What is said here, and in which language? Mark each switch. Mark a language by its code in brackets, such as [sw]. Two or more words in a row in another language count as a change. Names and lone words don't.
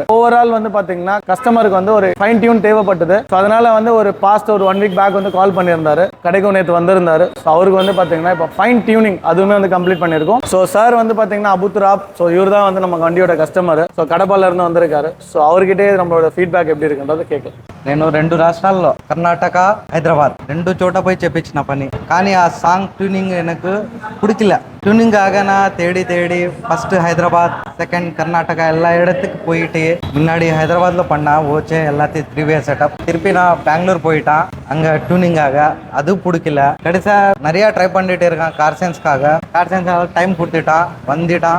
[ta] ஓவரால் வந்து பாத்தீங்கன்னா கஸ்டமருக்கு வந்து ஒரு [en] fine tune [ta] தேவைப்பட்டது. ஸோ அதனால வந்து ஒரு பாஸ்ட் ஒரு [en] 1 week back [ta] வந்து கால் பண்ணியிருந்தாரு. கடைக்கு நேற்று வந்திருந்தாரு. ஸோ அவருக்கு வந்து பாத்தீங்கன்னா இப்போ [en] fine tuning [ta] அதுவுமே வந்து கம்ப்ளீட் பண்ணியிருக்கோம். ஸோ சார் வந்து பாத்தீங்கன்னா அபுத்ராப். ஸோ இவர் தான் வந்து நம்ம வண்டியோட கஸ்டமர். ஸோ கடப்பால இருந்து வந்திருக்காரு. ஸோ அவர்கிட்டே நம்மளோட ஃபீட்பேக் எப்படி இருக்குன்றது கேட்கலாம். [te] నేను 2 రాష్ట్రాల్లో కర్ణాటక హైదరాబాద్ 2 చోట పోయి చెప్పించిన పని కానీ ఆ [en] song tuning [ta] எனக்கு பிடிக்கல. டியூனிங் ஆகனா தேடி ஃபர்ஸ்ட் ஹைதராபாத் செகண்ட் கர்நாடகா எல்லா இடத்துக்கு போயிட்டு முன்னாடி ஹைதராபாத்ல பண்ணா ஓச்சே எல்லாத்தையும் [en] 3-way setup. [ta] திருப்பி நான் பெங்களூர் போயிட்டான். அங்க டியூனிங் ஆக அது பிடிக்கல. கடைசியா நிறைய ட்ரை பண்ணிட்டு இருக்கான் கார் சயின்ஸ் டைம் கொடுத்துட்டான் வந்துட்டான்.